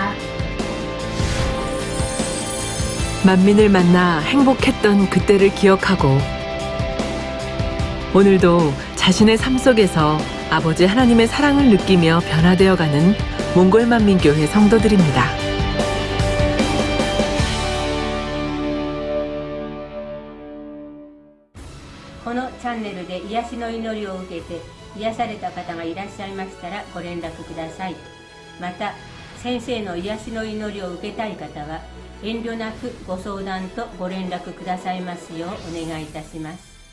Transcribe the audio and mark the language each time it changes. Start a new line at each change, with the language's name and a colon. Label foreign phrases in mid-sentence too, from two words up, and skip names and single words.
Korean: 만민을 만나 행복했던 그때를 기억하고 오늘도 자신의 삶 속에서 아버지 하나님의 사랑을 느끼며 변화되어가는 몽골 만민교회 성도들입니다.
Japanese: このチャンネルで癒しの祈りを受けて癒された方がいらっしゃいましたらご連絡ください。また先生の癒しの祈りを受けたい方は遠慮なくご相談とご連絡くださいますようお願いいたします。